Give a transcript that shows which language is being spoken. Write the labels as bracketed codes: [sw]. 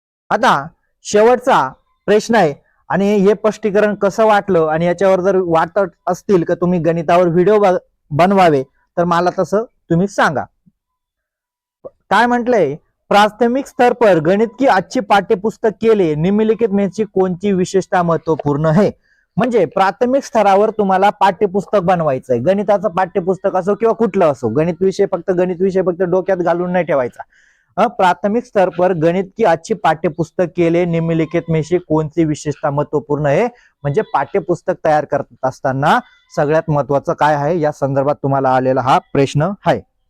[mr] आता शेवटचा प्रश्न आहे, आणि हे स्पष्टीकरण कसं वाटलं आणि याच्यावर जर वाटत असतील की तुम्ही गणितावर व्हिडिओ बनवावे तर मला तसं तुम्ही सांगा. काय म्हटलंय, [hi] प्राथमिक स्तर पर गणित की अच्छी पाठ्यपुस्तक के लिए निम्नलिखित में से कोणती विशेषता महत्वपूर्ण है. [mr] म्हणजे प्राथमिक स्तरावर तुम्हाला पाठ्यपुस्तक बनवायचंय, गणिताचं पाठ्यपुस्तक असो किंवा कुठलं असो, गणित विषय फक्त डोक्यात घालून नाही ठेवायचा. [hi] प्राथमिक स्तर पर गणित की अच्छी पाठ्यपुस्तक के लिए निम्नलिखित में से कौन सी विशेषता महत्वपूर्ण [mr] आहे, म्हणजे पाठ्यपुस्तक तयार करत असताना सगळ्यात महत्वाचं काय आहे या संदर्भात तुम्हाला आलेला हा प्रश्न आहे.